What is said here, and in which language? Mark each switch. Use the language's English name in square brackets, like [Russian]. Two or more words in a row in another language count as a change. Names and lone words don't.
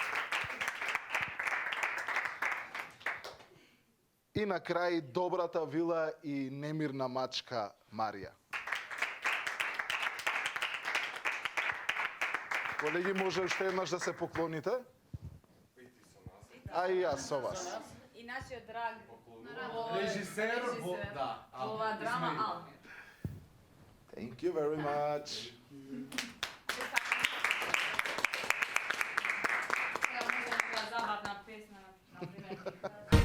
[Macedonian] И на крај добрата вила и немирна мачка Марија. Колеги, може уште еднаш да се поклоните? А и јас со вас. И нашиот драг Режисер, да. ова драма Алмир. [English] Thank you very much. [Macedonian] Сега може да забавна песна, например.